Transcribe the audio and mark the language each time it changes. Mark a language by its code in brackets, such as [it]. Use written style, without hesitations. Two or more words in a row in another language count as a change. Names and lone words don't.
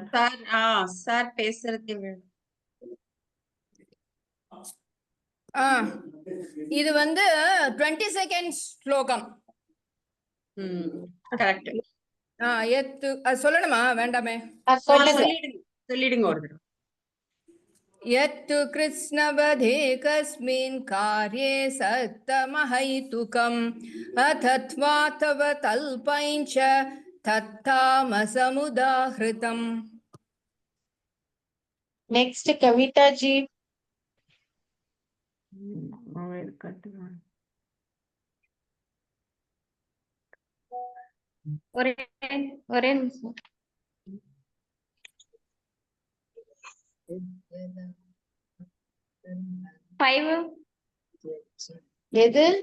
[ta] சார் பேசுறது. இது வந்து 20 செகண்ட்ஸ் ஸ்லோகம். கரெக்ட். சொல்லணுமா வேண்டாமே? சொல்லிடுங்க ஒரு தடவை. [sa] यत्तु कृत्स्नवधे कस्मिन् कार्ये सत्तमहैतुकम् अथत्वा तव तल्पञ्च तत्तामसमुदाहृतम्. [hi] नेक्स्ट कविता जी. [ta] ஒரே நிமிஷம். எது?